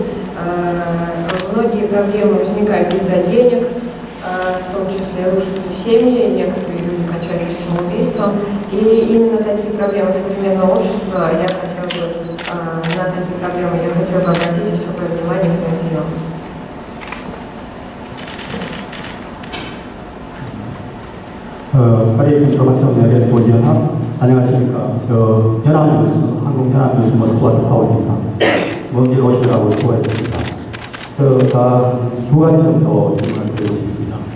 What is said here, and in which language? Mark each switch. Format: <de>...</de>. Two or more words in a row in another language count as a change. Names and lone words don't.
<ru>Многие проблемы возникают из-за денег, в том числе рушатся семьи, некоторые люди кончают самоубийством. И именно такие проблемы современного общества на такие проблемы я хотела бы обратить особое внимание своим фильмам.</ru> <ko>파리스 인포메이션 에어리스 연합, 안녕하십니까. 저 연합뉴스, 한국연합뉴스 모스크바 파워입니다. 먼 길 오시라고 수고했습니다. 제가 두 가지 정도 질문을 드리고 싶습니다.</ko>